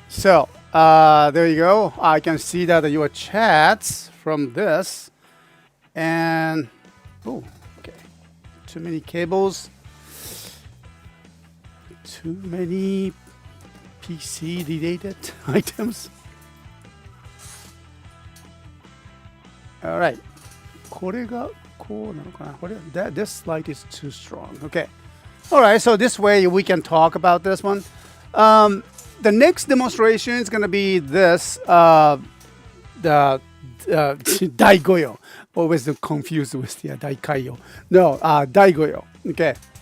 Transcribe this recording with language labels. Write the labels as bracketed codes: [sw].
[en] So there you go. I can see that your chats from this, and oh, okay, too many cables, too many PC related items. All right, [ja] これがこうなのかな? [en] This light is too strong. Okay. All right, so this way we can talk about this one. The next demonstration is going to be this, the Daigoyo. Always confused with the Daikayo. No, Daigoyo. Okay.